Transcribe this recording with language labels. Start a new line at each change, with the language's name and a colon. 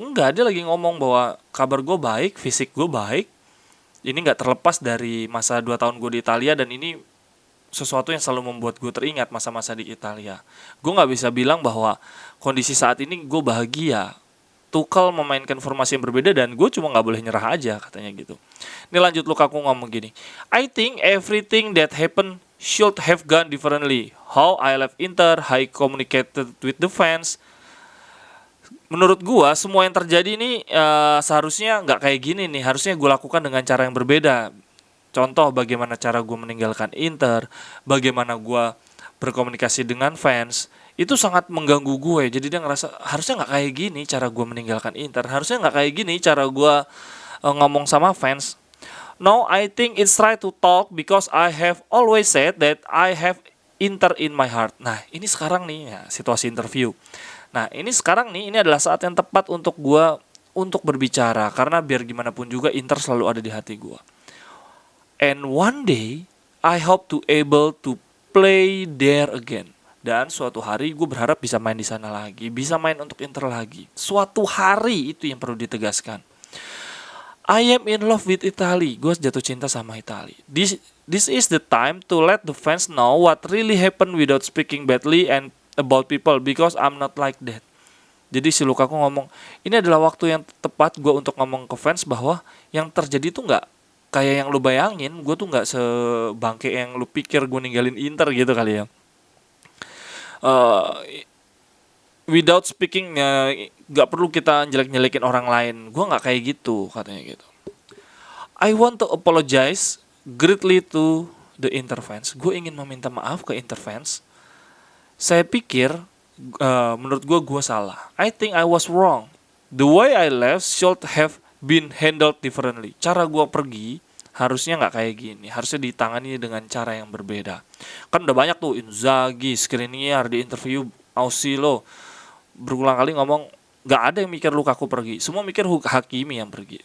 Indonesian: Enggak, dia lagi ngomong bahwa kabar gue baik, fisik gue baik. Ini gak terlepas dari masa 2 tahun gue di Italia, dan ini sesuatu yang selalu membuat gue teringat masa-masa di Italia. Gue gak bisa bilang bahwa kondisi saat ini gue bahagia. Tuchel memainkan formasi yang berbeda dan gue cuma gak boleh nyerah aja, katanya gitu. Ini lanjut, Lukaku ngomong gini,
English: I think everything that happened should have gone differently. How I left Inter, how I communicated with the fans.
Indonesian: Menurut gue semua yang terjadi ini seharusnya gak kayak gini nih. Harusnya gue lakukan dengan cara yang berbeda. Contoh bagaimana cara gue meninggalkan Inter, bagaimana gue berkomunikasi dengan fans, itu sangat mengganggu gue. Jadi dia ngerasa harusnya gak kayak gini cara gue meninggalkan Inter, harusnya gak kayak gini cara gue ngomong sama fans.
English: Now I think it's right to talk because I have always said that I have Inter in my heart.
Indonesian: Nah ini sekarang nih ya, situasi interview. Nah ini sekarang nih, ini adalah saat yang tepat untuk gue untuk berbicara. Karena biar gimana pun juga Inter selalu ada di hati gue.
English: And one day I hope to able to play there again.
Indonesian: Dan suatu hari gue berharap bisa main di sana lagi, bisa main untuk Inter lagi. Suatu hari, itu yang perlu ditegaskan.
English: I am in love with Italy.
Indonesian: Gue jatuh cinta sama Italy.
English: This is the time to let the fans know what really happened without speaking badly and about people, because I'm not like that.
Indonesian: Jadi si Lukaku ngomong, ini adalah waktu yang tepat gue untuk ngomong ke fans bahwa yang terjadi tuh gak kayak yang lu bayangin. Gue tuh gak sebangke yang lu pikir gue ninggalin Inter gitu kali ya.
English: without speaking,
Indonesian: nggak perlu kita jelek-jelekin orang lain. Gue nggak kayak gitu, katanya gitu.
English: I want to apologize greatly to the Interfans.
Indonesian: Gue ingin meminta maaf ke Interfans. Saya pikir, menurut gue salah.
English: I think I was wrong. The way I left should have been handled differently.
Indonesian: Cara gue pergi harusnya nggak kayak gini. Harusnya ditangani dengan cara yang berbeda. Kan udah banyak tuh Inzaghi, Skriniar di interview Ausilo berulang kali ngomong nggak ada yang mikir Lukaku pergi. Semua mikir Hakimi yang pergi.